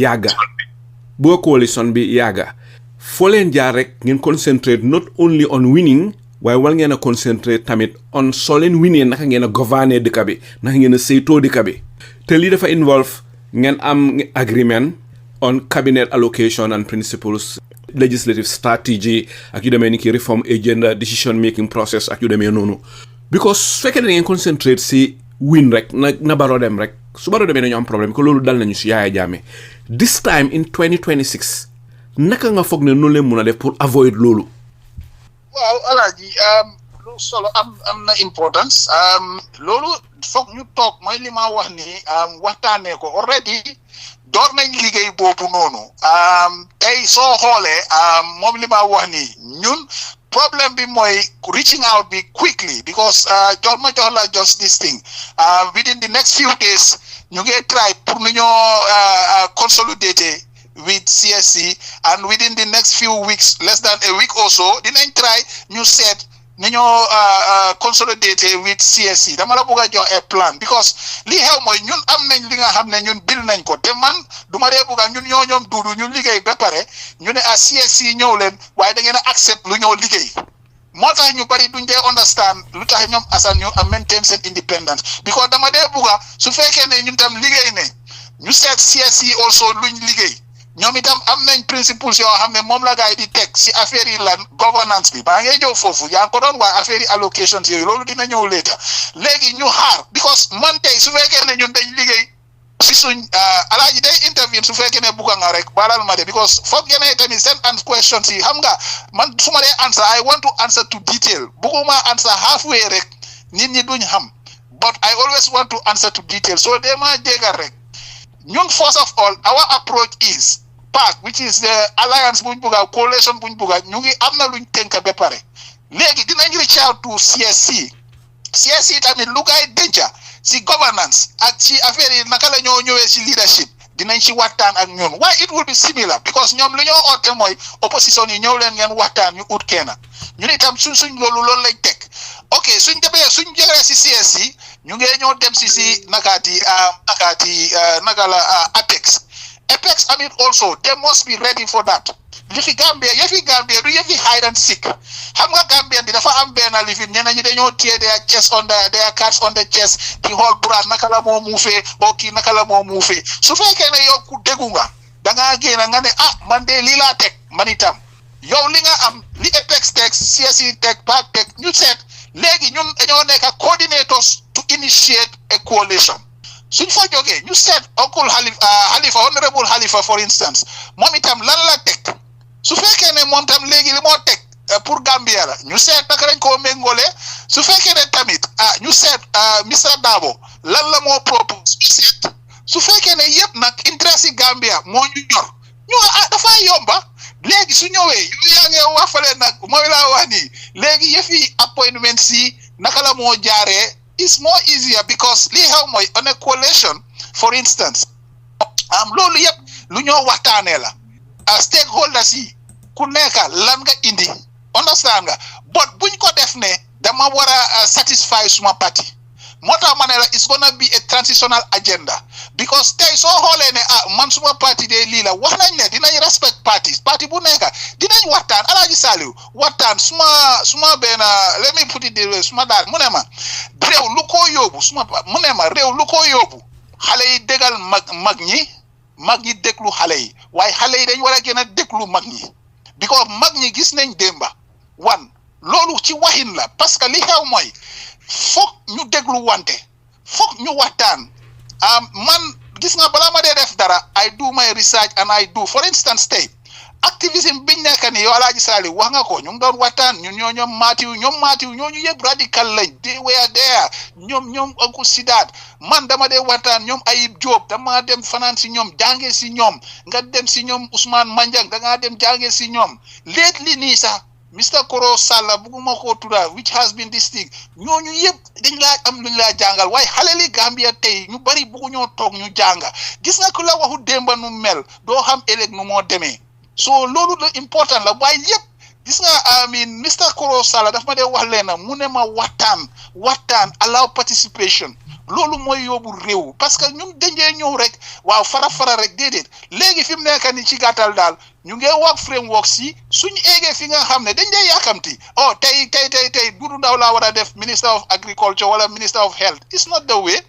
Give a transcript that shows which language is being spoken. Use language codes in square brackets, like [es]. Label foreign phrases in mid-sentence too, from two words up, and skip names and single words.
[wo] yàgga foo leen jaar rek ngeen [en] concentrate not only on winning [wo] waaye wal ngeen a concentrate tamit on soo leen winee naka ngeen a gouverner dëkk bi naka ngeen a saytoo dëkk bi te lii dafa involve ngeen am [en] agreement on cabinet allocation and principles legislative strategy [wo] ak yu demee ni ki [en] reform agenda decision making process [wo] ak yu demee noonu because su fekkee da ngeen concentrate si win rek na baro dem rek su baro demee nañu am problème ko loolu dal nañu si Yahya Jammeh [en] this time in 2026 [wo] naka nga foog ne noonu leen mun a def pour avoid loolu waaw alaaji lu solo am na importance loolu foog ñu toog mooy li ma wax ni waxtaanee ko already door nañ liggéey boobu noonu tey soo xoolee moom li ma wax ni ñun problem bi mooy [en] reaching out [wo] bi quickly because jox la [en] just this thing within the next few days [wo] ñu ngi try pour nu ñoo [en] consolidate with CSC and within the next few weeks less than a week or so [wo] dinañ try ñu seet ni ñoo [en] consolidate with CSC [wo] dama la bëgg a jox a plan because li xew mooy ñun am nañ li nga xam ne ñun bil nañ ko te man du ma dee bëgg a ñun ñoom duudu ñun liggéey ba pare ñu ne CSC ñëw leen waaye da ngeen a accept lu ñoo liggéey moo tax ñu bari duñ dee understand lu tax ñoom Assan ñu am maintain seen independence because dama dee bëgg a su fekkee ne ñun tam liggéey ne ñu seet CSC also luñ liggéey ñoom itam am nañ principles yoo xam ne moom la gaay di teg si affaire yi lan governance bi baa ngay ñëw foofu yaa ngi ko doon waaye affaire yi allocations yooyu loolu dina ñëw later léegi ñu xaar because man tey su fekkee ne ñun dañ liggéey si suñ alaaji day intervene su fekkee ne bugga nga rek balal ma de because foog ngeen tamit seen questions yi xam nga man su ma dee [en] answer I want to answer to detail [wo] bugguma [en] answer halfway [wo] rek nit ñi duñ xam [en] but I always want to answer to detail [wo] so dee ma jégal rek ñun [en] first of all our approach is PAC which is the alliance [wo] buñ bugga coalition buñ bugga ñu ngi am na luñ tënk ba pare léegi dinañ [en] reach out to [wo] CSC tamit lu gaay denca si governance ak ci affaire yi naka la ñoo ñëwee si leadership dinañ ci waxtaan ak ñun waaye [en] it will be similar because [wo] ñoom lu ñoo oote mooy opposition yi ñëw leen ngeen waxtaan ñu ut kenn ñun itam suñ loolu lañ teg ok suñ jëlee si CSC ñu ngi ñoo dem si naka la Apex [en] I mean also they must be ready for that [wo] yëfi Gambia du yëfi [en] hide and seek [wo] xam nga Gambian bi dafa am benn lifin ñeneen ñi dañoo téye [en] their cards on the chest [wo] di xool buraat naka la moo muufee boo kii naka la moo muufee su fekkee ne yow ku déggu nga da ngaa génn nga ne man de lii laa teg man itam yow li nga am li Apex teg CSC teg PAC teg ñu seet léegi ñun dañoo nekk [en] coordinators to initiate a coalition [wo] suñ fa jógee ñu seet oncle Halifa honorable Halifa [en] for instance [wo] moom itam lan la teg su fekkee ne moom tam léegi li moo teg pour Gambia la ñu seet naka lañ koo méngoolee su fekkee ne tamit ñu seet Mr Dabo lan la moo propose ñu seet su fekkee ne yëpp nag interest yi Gambia moo ñu ñor ñu dafa yomba léegi su ñëwee yaa ngi wax fale nag mooy laa wax nii léegi yëfi appointment si naka la moo jaaree [en] it's more easier because [wo] li xew mooy [en] on a coalition for instance [wo] loolu yëpp lu ñoo waxtaanee la stakeholders yi ku nekk lan nga indi understand nga but buñ ko def ne dama war a satisfy suma party moo tax ma ne la [en] it's gonna be a transitional agenda because [wo] tey soo xoolee ne man suma party de lii la wax nañ ne dinañ respect parti bu nekk dinañ waxtaan Alaaji Saliou waxtaan suma benn [en] let me put it this way [wo] suma daal mu ne ma réew lu ko yóbbu mu ne ma réew lu ko yóbbu xale yi déggal mag ñi mag ñi déglu xale yi waaye xale yi dañ war a gën a déglu mag ñi because mag ñi gis nañ démba loolu ci waxin la [fr] parce que [wo] li xew mooy foog ñu déglu wante foog ñu waxtaan man gis nga balaa ma dee def dara [en] I do my research and I do for instance [wo] tey activisme biñ nekk ni yow Alaaji Sali wax nga ko ñu ngi doon waxtaan ñun ñoom Maatiw ñooñu yëpp radical lañ [en] they were there [wo] ñoom Uncle Sidaat man dama dee waxtaan ñoom Ayib Diop dama dem fanaan si ñoom jànge si ñoom nga dem si ñoom Ousmane Manjang da ngaa dem jànge si ñoom lately nii sax Mr. Koro Salla bugguma ko tudda [en] which has been this thing [wo] ñooñu yëpp dañ laa am luñ laa jàngal waaye xale li Gambia tey ñu bari bugguñoo toog ñu jànga gis nga ku la waxu démba nu mel doo xam ëllëg nu moo demee so loolu la important la waaye yëpp gis nga Mr. Koro Salla daf ma dee wax leena mu ne ma waxtaan [en] allow participation [wo] loolu mooy yóbbu réew [fr] parce que [wo] ñun dañee ñëw rek waaw fara rek déedéet léegi fi mu nekk ni ci gàttal daal ñu ngi wax framework si suñu eegee fi nga xam ne dañ dee yàkkamti tey Dudu Ndaw laa war a def [en] minister of agriculture [wo] wala [en] minister of health it's not the way.